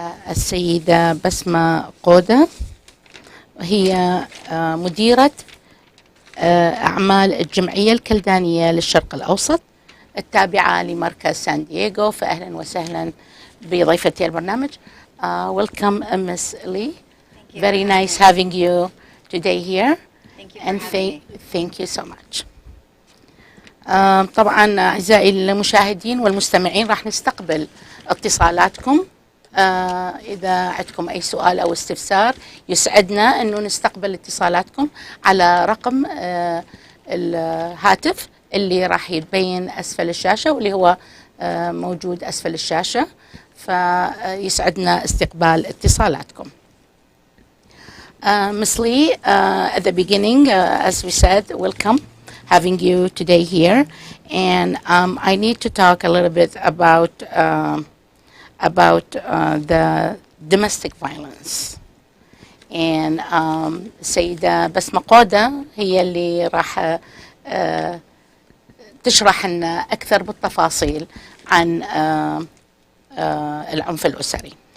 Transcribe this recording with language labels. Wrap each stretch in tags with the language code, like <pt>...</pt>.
<ar>السيدة بسمة قودا هي مديرة اعمال الجمعية الكلدانية للشرق الاوسط التابعة لمركز سان دييغو. فاهلا وسهلا بضيفتي البرنامج.</ar> <en>Welcome Miss Lee. Very nice having you today here. Thank you and for having me. thank you so much.</en> <ar>طبعا اعزائي المشاهدين والمستمعين راح نستقبل اتصالاتكم. إذا عندكم أي سؤال أو استفسار يسعدنا أنه نستقبل اتصالاتكم على رقم الهاتف اللي راح يتبين أسفل الشاشة واللي هو موجود أسفل الشاشة، فيسعدنا استقبال اتصالاتكم.</ar> <en>Miss Lee, at the beginning, as we said, welcome having you today here, and I need to talk a little bit about the domestic violence.</en> <ar>And السيدة بسمة قودا هي اللي راح تشرح لنا أكثر بالتفاصيل عن العنف الأسري.</ar>